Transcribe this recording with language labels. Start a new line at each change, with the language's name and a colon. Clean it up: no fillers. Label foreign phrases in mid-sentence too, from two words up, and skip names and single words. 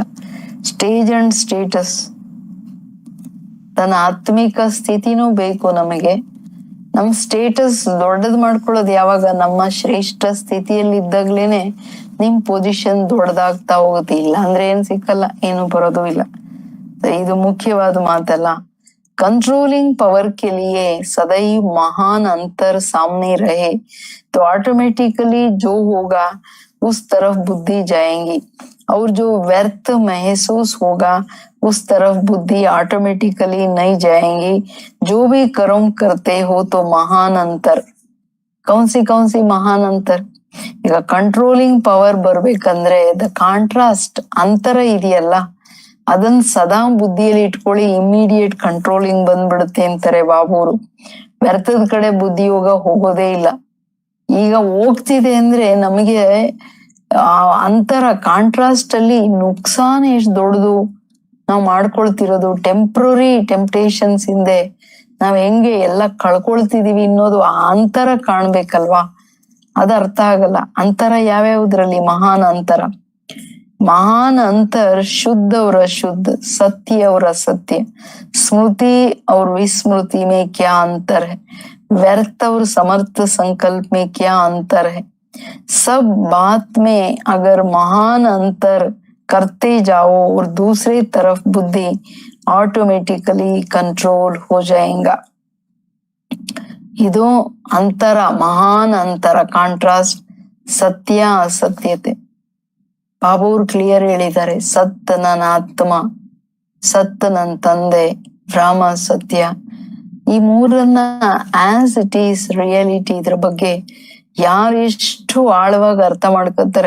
English: stage and status,
Kannada: ತನ್ನ ಆತ್ಮಿಕ ಸ್ಥಿತಿನೂ ಬೇಕು ನಮಗೆ. ನಮ್ ಸ್ಟೇಟಸ್ ದೊಡ್ಡದ್ ಮಾಡ್ಕೊಳ್ಳೋದು ಯಾವಾಗ? ನಮ್ಮ ಶ್ರೇಷ್ಠ ಸ್ಥಿತಿಯಲ್ಲಿ ಇದ್ದಾಗ್ಲೇನೆ ನಿಮ್ ಪೊಸಿಷನ್ ದೊಡ್ಡದಾಗ್ತಾ ಹೋಗುತ್ತೆ. ಇಲ್ಲ ಅಂದ್ರೆ ಏನ್ ಸಿಕ್ಕಲ್ಲ, ಏನು ಬರೋದು ಇಲ್ಲ. ಇದು ಮುಖ್ಯವಾದ ಮಾತಲ್ಲ.
English: controlling power
Hindi: के लिए सदैव महान अंतर सामने रहे तो ऑटोमेटिकली जो होगा उस तरफ बुद्धि जाएंगी, और जो व्यर्थ महसूस होगा उस तरफ बुद्धि ऑटोमेटिकली नहीं जाएंगी. जो भी कर्म करते हो तो महान अंतर. कौन सी महान अंतर?
Kannada: ಈಗ
English: controlling power
Kannada: ಬರ್ಬೇಕಂದ್ರೆ
English: the contrast,
Kannada: ಅಂತರ ಇದೆಯಲ್ಲ, ಅದನ್ನ ಸದಾ ಬುದ್ಧಿಯಲ್ಲಿ ಇಟ್ಕೊಳ್ಳಿ.
English: immediate controlling
Kannada: ಬಂದ್ಬಿಡುತ್ತೆ ಅಂತಾರೆ ಬಾಬೂರು. ವ್ಯರ್ಥದ ಕಡೆ ಬುದ್ಧಿ ಹೋಗೋದೇ ಇಲ್ಲ. ಈಗ ಹೋಗ್ತಿದೆ ಅಂದ್ರೆ ನಮಗೆ ಅಂತರ ಕಾಂಟ್ರಾಸ್ಟ್ ಅಲ್ಲಿ ನುಕ್ಸಾನ ಎಷ್ಟು ದೊಡ್ಡದು ನಾವು ಮಾಡ್ಕೊಳ್ತಿರೋದು.
English: temporary temptations
Kannada: ಹಿಂದೆ ನಾವ್ ಹೆಂಗೆ ಎಲ್ಲ ಕಳ್ಕೊಳ್ತಿದೀವಿ ಅನ್ನೋದು ಆ ಅಂತರ ಕಾಣ್ಬೇಕಲ್ವಾ? ಅದ ಅರ್ಥ ಆಗಲ್ಲ. ಅಂತರ ಯಾವ್ಯಾವುದ್ರಲ್ಲಿ? ಮಹಾನ್ ಅಂತರ.
Hindi: महान अंतर शुद्ध और अशुद्ध, सत्य और असत्य, स्मृति और विस्मृति में क्या अंतर है? व्यर्थ और समर्थ संकल्प में क्या अंतर है? सब बात में अगर महान अंतर करते जाओ और दूसरी तरफ बुद्धि
English: automatically control
Hindi: हो जाएगा.
Kannada: ಇದು ಅಂತರ, ಮಹಾನ್ ಅಂತರ, ಕಾಂಟ್ರಾಸ್ಟ್, ಸತ್ಯ ಅಸತ್ಯತೆ. ಬಾಬೂರ್ ಕ್ಲಿಯರ್ ಹೇಳಿದ್ದಾರೆ. ಸತ್ ನನ್ನ ಆತ್ಮ, ಸತ್ ನನ್ನ ತಂದೆ, ಬ್ರಹ್ಮ ಸತ್ಯ. ಈ ಮೂರನ್ನ
English: as it is reality,
Kannada: ಇದ್ರ ಬಗ್ಗೆ ಯಾರು ಎಷ್ಟು ಆಳವಾಗಿ ಅರ್ಥ ಮಾಡ್ಕೊತಾರೆ.